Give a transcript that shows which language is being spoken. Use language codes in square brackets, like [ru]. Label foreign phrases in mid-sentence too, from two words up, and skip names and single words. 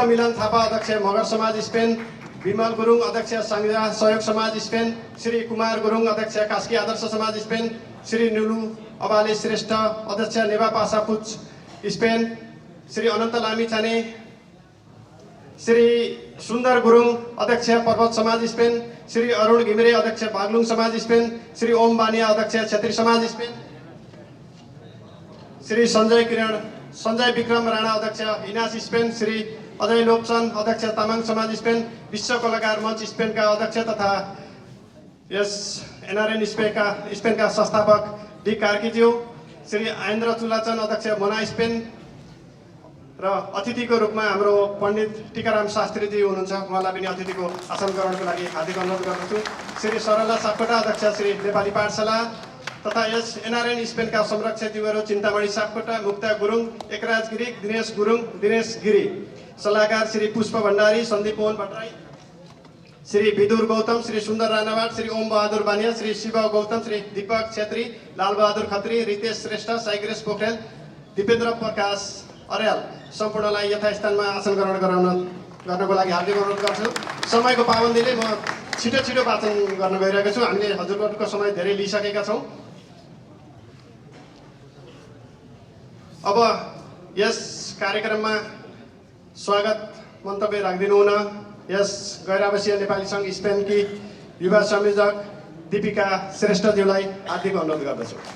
[ne] मिलन थापा अध्यक्ष मगर समाज स्पेन, विमल गुरुङ अध्यक्ष संघीय सहयोग समाज स्पेन, श्री कुमार गुरुङ अध्यक्ष कास्की आदर्श समाज स्पेन, श्री नुलु अबाले श्रेष्ठ अध्यक्ष नेवा पासा पुच स्पेन, श्री अनन्त लामिछाने, श्री सुन्दर गुरुङ अध्यक्ष पर्वत समाज स्पेन, श्री अरुण घिमिरे अध्यक्ष बागलुङ समाज स्पेन, श्री ओम बानिया अध्यक्ष क्षेत्री समाज स्पेन, श्री सञ्जय विक्रम राणा अध्यक्ष इनास स्पेन, श्री अजय लोप्सन अध्यक्ष तामाङ समाज स्पेन, विश्व कलाकार मञ्च स्पेनका अध्यक्ष तथा यस एनआरएन स्पेनका संस्थापक डी कार्कीज्यू, श्री आयन्द्र चुलाचन अध्यक्ष मना स्पेन र अतिथिको रूपमा हाम्रो पण्डित टीकाराम शास्त्रीजी हुनुहुन्छ। उहाँलाई पनि अतिथिको आसन ग्रहणको लागि हार्दिक अनुरोध गर्दछु। श्री सरला सापकोटा अध्यक्ष श्री नेपाली पाठशाला तथा यस एनआरएन स्पेनका संरक्षकज्यूहरू चिन्तामणि सापकोटा, मुक्ता गुरुङ, एकराज गिरी, दिनेश गुरुङ, दिनेश गिरी, सल्लाहकार श्री पुष्प भण्डारी, सन्दीप मोहन भट्टराई, श्री विदुर गौतम, श्री सुन्दर राणावाट, श्री ओम बहादुर बानिया, श्री शिव गौतम, श्री दीपक छेत्री, लाल बहादुर खत्री, रितेश श्रेष्ठ, साइग्रेस पोखरेल, दिपेन्द्र प्रकाश अर्याल सम्पूर्णलाई यथास्थानमा आसन ग्रहण गर्नको लागि हार्दिक अनुरोध गर्छु। समयको पाबन्दीले म छिटो वाचन गर्न गइरहेको छु। हामीले हजुरहरूको समय धेरै लिइसकेका छौँ। अब यस कार्यक्रममा स्वागत मन्तव्य राखिदिनु हुन यस गैर आवासीय नेपाली सङ्घ स्पेनकी युवा संयोजक दीपिका श्रेष्ठज्यूलाई हार्दिक अनुरोध गर्दछु।